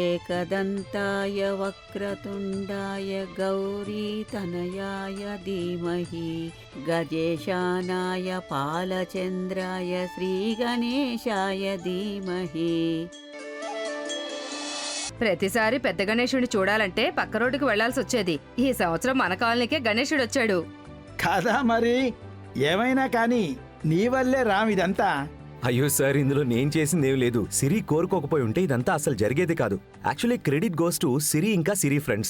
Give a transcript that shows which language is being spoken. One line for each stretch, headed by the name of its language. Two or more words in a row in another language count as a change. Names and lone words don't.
Sanskrit: एकदन्ताय वक्रतुण्डाय गौरीतनयाय धीमहि गजेशानाय पालचन्द्राय श्रीगणेशाय धीमहि।
Telugu: ప్రతిసారి పెద్ద గణేశుడిని చూడాలంటే పక్క రోడ్డుకి వెళ్లాల్సి వచ్చేది. ఈ సంవత్సరం మన కాలనీకే గణేశుడు వచ్చాడు కదా. మరి ఏమైనా కానీ నీ వల్లే రామ్ ఇదంతా. అయ్యో సార్, ఇందులో నేను చేసిందేం లేదు. సిరి కోరుకోకపోయి ఉంటే ఇదంతా అసలు జరిగేది కాదు.
English: actually credit goes to
Telugu: సిరి ఇంకా సిరి ఫ్రెండ్స్.